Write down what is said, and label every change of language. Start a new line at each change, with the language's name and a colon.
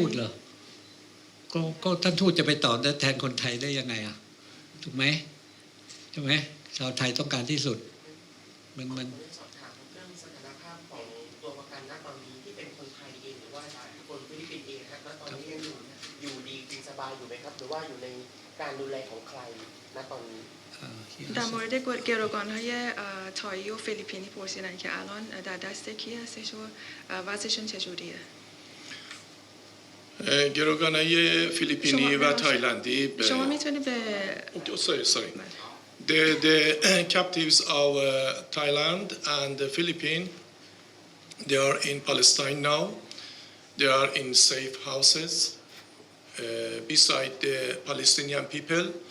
Thai: ทูตเหรอก็ท่านทูตจะไปตอบแทนคนไทยได้ยังไงถูกไหมใช่ไหมชาวไทยต้องการที่สุดมัน สอบถามเรื่องสถานภาพของตัวประกันณตอนนี้ที่เป็นคนไทยเองหรือว่าคนฟิลิปปินส์เองครับณตอนนี้ยังอยู่ดีกินสบายอยู่ไหมครับหรือว่าอยู่ในการดูแลของใครณตอนนี้
Persian: در مورد گروگان‌های تایی و فیلیپینی پرسیدن که الان در دست کی هستش و وضعشون چجوریه؟ گروگان‌های فیلیپینی و تایلندی شما میتونی به
English: sorry. The captives of Thailand and the Philippines, they are in Palestine now. They are in safe houses beside the Palestinian people.